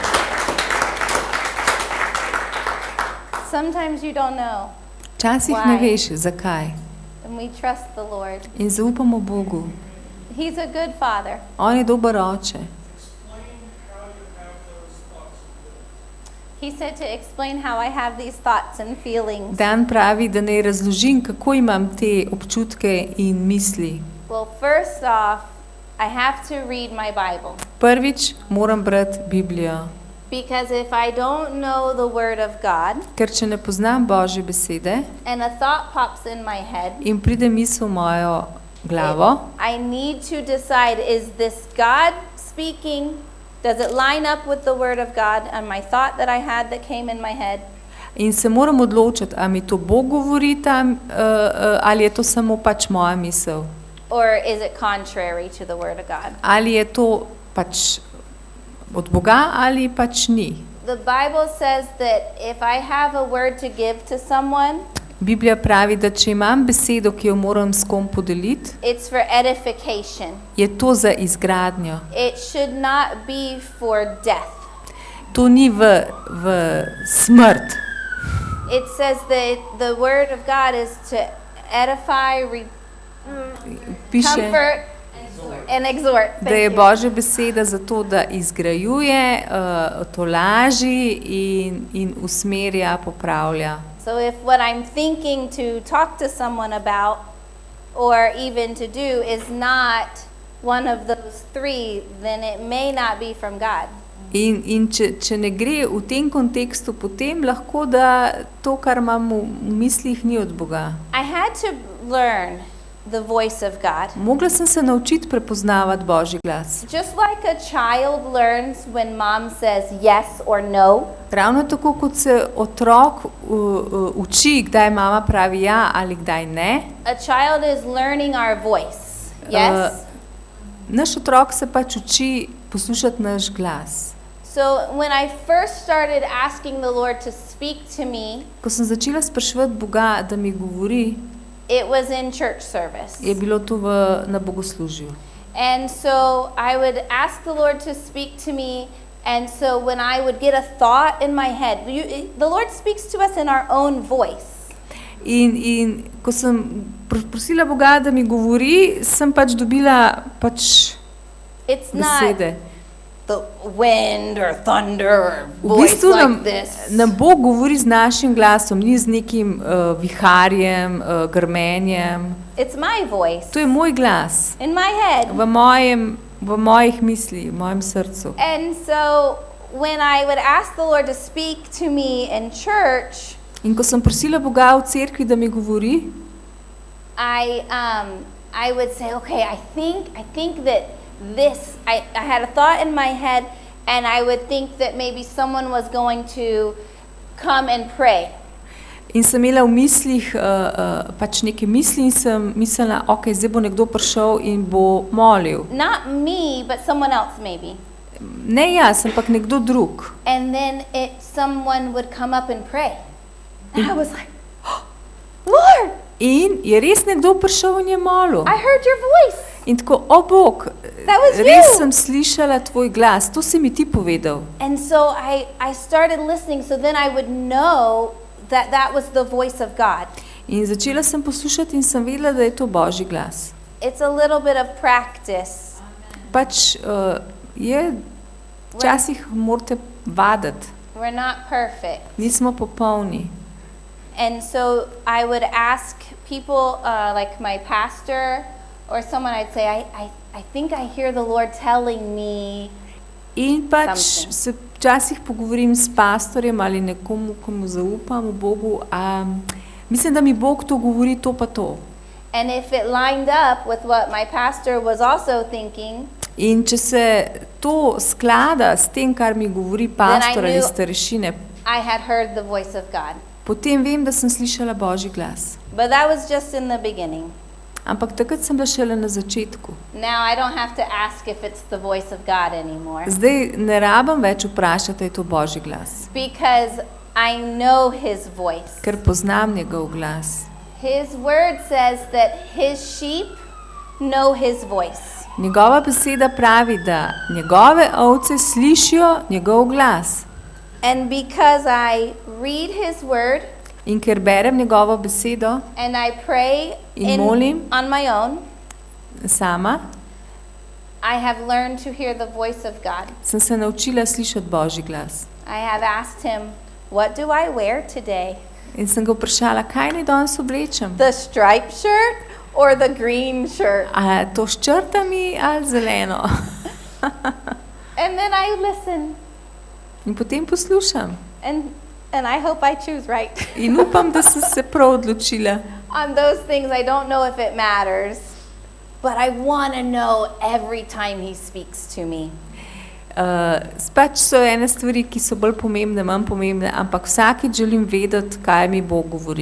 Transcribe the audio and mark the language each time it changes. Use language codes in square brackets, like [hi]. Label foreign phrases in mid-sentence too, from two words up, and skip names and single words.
[en] Sometimes you don't know, [sl] Včasih ne veš, zakaj. [en] and we trust the Lord. [sl] In zaupamo Bogu. [en] He's a good father. [sl] On je dober oče. [en] He said to explain how I have these thoughts and feelings. [sl] Dan pravi, da naj razložim, kako imam te občutke in misli. [en] Well, first off, I have to read my Bible. [sl] Prvič moram brati Biblijo. [en] Because if I don't know the Word of God, [sl] Ker če ne poznam Božje besede [en] and a thought pops in my head, [sl] in pride misel v mojo glavo, [en] I need to decide, is this God speaking? Does it line up with the Word of God and my thought that I had that came in my head? [sl] in se moram odločiti, a mi to Bog govori tam, ali je to samo pač moja misel. [en] Or is it contrary to the Word of God? [sl] Ali je to pač od Boga ali pač ni. [en] The Bible says that if I have a word to give to someone, [sl] Biblija pravi, da če imam besedo, ki jo moram s kom podeliti, [en] it's for edification. [sl] je to za izgradnjo. [en] It should not be for death. [sl] To ni v smrt. [en] It says that the Word of God is to edify, [sl] Piše, [en] comfort, and exhort. [sl] da je [en] Thank you. [sl] Božja beseda za to, da izgrajuje, tolaži in usmerja, popravlja. [en] So if what I'm thinking to talk to someone about or even to do is not one of those three, then it may not be from God. [sl] In če ne gre v tem kontekstu, potem lahko, da to, kar imam v mislih, ni od Boga. [en] I had to learn the voice of God. [sl] Mogla sem se naučiti prepoznavati Božji glas. [en] Just like a child learns when mom says yes or no, [sl] Ravno tako, kot se otrok uči, kdaj mama pravi ja ali kdaj ne, [en] a child is learning our voice. Yes? [sl] naš otrok se pač uči poslušati naš glas. [en] So when I first started asking the Lord to speak to me, [sl] Ko sem začela spraševati Boga, da mi govori, [en] it was in church service. [sl] je bilo to na bogoslužju. [en] And so I would ask the Lord to speak to me, and so when I would get a thought in my head, the Lord speaks to us in our own voice. [sl] In ko sem prosila Boga, da mi govori, sem pač dobila pač [en] It's not [sl] besede. [en] the wind or thunder or [sl] V [en] voice [sl] bistvu [en] like this. [sl] nam Bog govori z našim glasom, ni z nekim viharjem, grmenjem. [en] It's my voice [sl] To je moj glas [en] in my head. [sl] v mojih mislih, v mojem srcu. [en] And so when I would ask the Lord to speak to me in church, [sl] In ko sem prosila Boga v cerkvi, da mi govori, [en] I would say, okay, I think that this, I had a thought in my head, and I would think that maybe someone was going to come and pray. [sl] in sem imela v mislih pač neke misli in sem mislila, ok, zdaj bo nekdo prišel in bo molil. [en] Not me, but someone else maybe. [sl] Ne jaz, ampak nekdo drug. [en] And then someone would come up and pray. And I was like, oh, Lord, [sl] In je res nekdo prišel in je molil. [en] I heard your voice. [sl] In tako, o Bog, [en] That was [sl] res [en] you. [sl] sem slišala tvoj glas, to si mi ti povedal. [en] And so I started listening, so then I would know that was the voice of God. [sl] In začela sem poslušati in sem vedela, da je to Božji glas. [en] It's a little bit of practice. [sl] Pač je, včasih morate vaditi, [en] We're not perfect. [sl] nismo popolni. [en] And so I would ask people, like my pastor or someone, I'd say, I think I hear the Lord telling me. [sl] In pač [en] Something. [sl] se včasih pogovorim s pastorjem ali nekomu, komu zaupam, v Bogu, mislim, da mi Bog to govori, to pa to. [en] And if it lined up with what my pastor was also thinking, [sl] In če se to sklada s tem, kar mi govori pastor ali [en] knew- [sl] starešine, [en] I had heard the voice of God. [sl] potem vem, da sem slišala Božji glas. [en] But that was just in the beginning. [sl] Ampak takrat sem bila šele na začetku. [en] Now I don't have to ask if it's the voice of God anymore, [sl] Zdaj ne rabim več vprašati, je to Božji glas, [en] because I know his voice. [sl] ker poznam njegov glas. [en] His word says that his sheep know his voice. [sl] Njegova beseda pravi, da njegove ovce slišijo njegov glas. [en] And because I read his word [sl] In ker berem njegovo besedo [en] and I pray [sl] In molim. [en] on my own, [sl] sama, [en] I have learned to hear the voice of God. [sl] sem se naučila slišati Božji glas. [en] I have asked him, what do I wear today? [sl] In sem ga vprašala, kaj naj danes oblečem? [en] The striped shirt or the green shirt? [sl] A to s črtami ali zeleno? [en] And then I listen, [sl] In potem poslušam. [en] and I hope I choose right. [sl] In upam, da sem se prav odločila. [en] On those things, I don't know if it matters, but I want to know every time he speaks to me. [sl] Pač so ene stvari, ki so bolj pomembne, manj pomembne, ampak vsakič želim vedeti, kaj mi Bog govori.